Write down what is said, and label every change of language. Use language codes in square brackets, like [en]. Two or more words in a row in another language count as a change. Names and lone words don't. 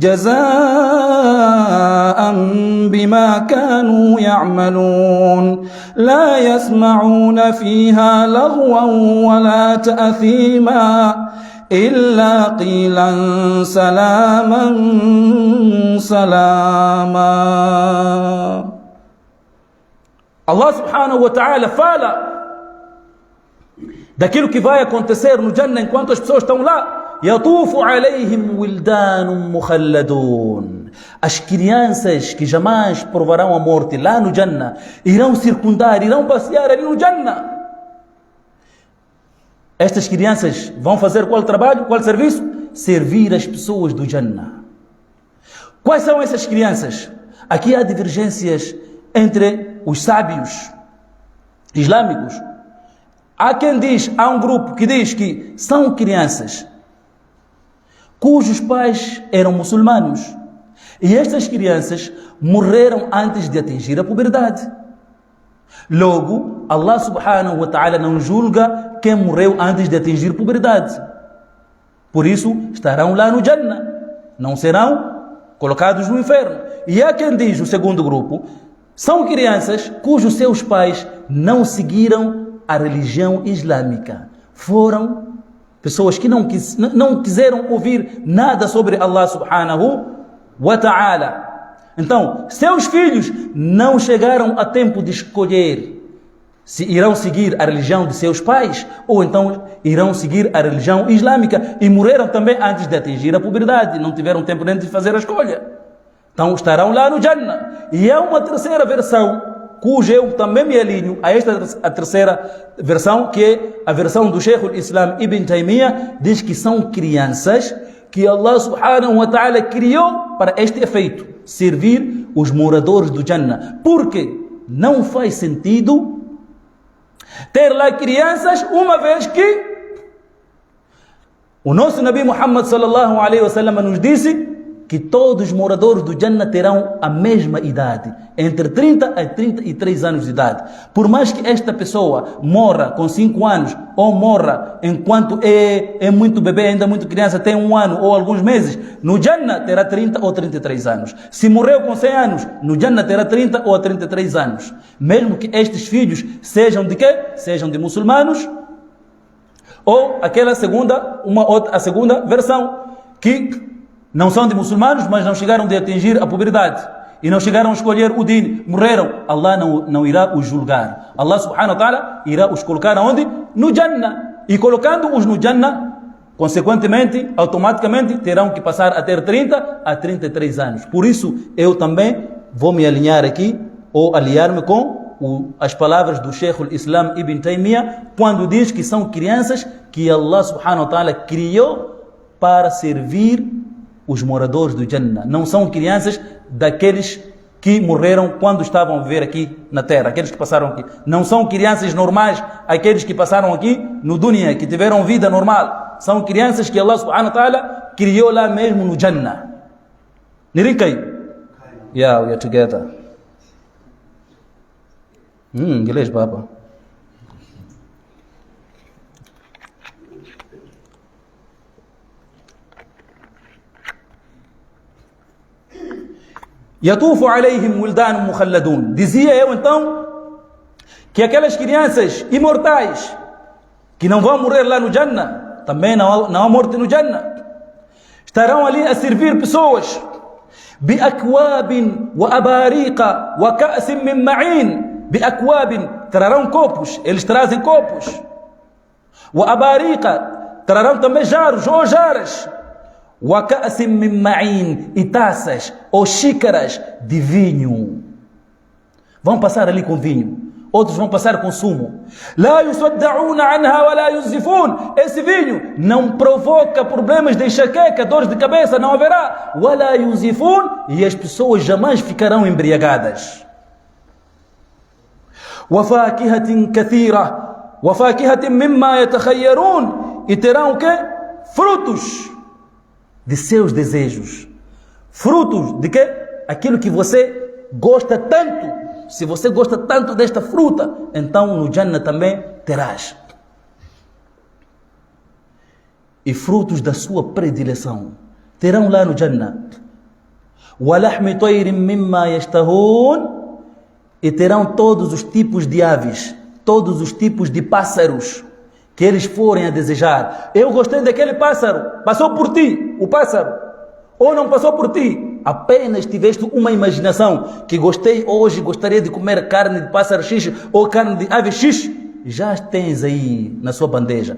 [ar] جزاء بما كانوا يعملون لا يسمعون فيها لغوا ولا تأثيما إلا قيلا سلاما سلاما. الله سبحانه وتعالى [pt] fala daquilo que vai acontecer no Jannah enquanto as pessoas estão lá. [ar] يطوف عليهم ولدان مخلدون. [pt] As crianças que jamais provarão a morte lá no Jannah irão circundar, irão passear ali no Jannah. Estas crianças vão fazer qual trabalho, qual serviço? Servir as pessoas do Jannah. Quais são essas crianças? Aqui há divergências entre os sábios islâmicos. Há quem diz, há um grupo que diz que são crianças cujos pais eram muçulmanos. E estas crianças morreram antes de atingir a puberdade. Logo, [ar] الله سبحانه وتعالى [pt] não julga quem morreu antes de atingir a puberdade. Por isso, estarão lá no Jannah. Não serão colocados no inferno. E há quem diz, o segundo grupo, são crianças cujos seus pais não seguiram a religião islâmica. Foram pessoas que não quiseram ouvir nada sobre [ar] الله سبحانه وتعالى. [pt] Então, seus filhos não chegaram a tempo de escolher se irão seguir a religião de seus pais ou então irão seguir a religião islâmica e morreram também antes de atingir a puberdade. Não tiveram tempo nem de fazer a escolha. Então, estarão lá no Jannah. E há uma terceira versão cujo eu também me alinho a a terceira versão, que é a versão do Sheikh al-Islam Ibn Taymiyyah, diz que são crianças que [ar] الله سبحانه وتعالى [pt] criou para este efeito, servir os moradores do Jannah. Porque não faz sentido ter lá crianças, uma vez que o nosso Nabi Muhammad [ar] صلى الله عليه وسلم [pt] nos disse que todos os moradores do Jannah terão a mesma idade, entre 30 a 33 anos de idade. Por mais que esta pessoa morra com 5 anos, ou morra enquanto é muito bebê, ainda muito criança, tem 1 ano ou alguns meses, no Jannah terá 30 ou 33 anos. Se morreu com 100 anos, no Jannah terá 30 ou 33 anos. Mesmo que estes filhos sejam de quê? Sejam de muçulmanos, ou aquela a segunda versão, que não são de muçulmanos, mas não chegaram a atingir a puberdade e não chegaram a escolher o din, morreram. Allah não irá os julgar. [ar] الله سبحانه وتعالى [pt] irá os colocar aonde? No Jannah. E colocando-os no Jannah, Consequentemente, automaticamente, terão que passar a ter 30 a 33 anos. Por isso, eu também vou me alinhar aqui, ou aliar-me com as palavras do Sheikh al-Islam Ibn Taymiyyah, quando diz que são crianças que [ar] الله سبحانه وتعالى [pt] criou para servir os moradores do Jannah. Não são crianças daqueles que morreram quando estavam a viver aqui na terra, aqueles que passaram aqui. Não são crianças normais, aqueles que passaram aqui no dunya, que tiveram vida normal. São crianças que [ar] الله سبحانه وتعالى [pt] criou lá mesmo no Jannah. Nirikai? [en] Yeah, we are together. [pt] Inglês, baba. [ar] يطوف عليهم ولدان مخلدون. [pt] Dizia eu então que aquelas crianças imortais que não vão morrer lá no Jannah, também não há morte no Jannah, estarão ali a servir pessoas. [ar] بأكواب وأباريق وكأس من معين. Biakwabin, [pt] trarão copos, eles trazem copos. [ar] وأباريق, [pt] trarão também jarros ou jaras. [ar] وكأس من معين, [pt] e taças ou xícaras de vinho. Vão passar ali com vinho. Outros vão passar com sumo. [ar] لا يصدعون عنها ولا ينزفون. [pt] Esse vinho não provoca problemas de enxaqueca, dores de cabeça, não haverá. [ar] ولا ينزفون, [pt] e as pessoas jamais ficarão embriagadas. [ar] وفاكهة كثيرة، وفاكهة مما يتخيرون, [pt] e terão o quê? Frutos de seus desejos. Frutos de quê? Aquilo que você gosta tanto. Se você gosta tanto desta fruta, então no Jannah também terás. E frutos da sua predileção terão lá no Jannah. [ar] وَلَحْمِ طَيْرٍ مِمَّا يَشْتَهُونَ, [pt] e terão todos os tipos de aves, todos os tipos de pássaros que eles forem a desejar. Eu gostei daquele pássaro, passou por ti o pássaro, ou não passou por ti? Apenas tiveste uma imaginação que gostei hoje, gostaria de comer carne de pássaro X ou carne de ave X, já tens aí na sua bandeja.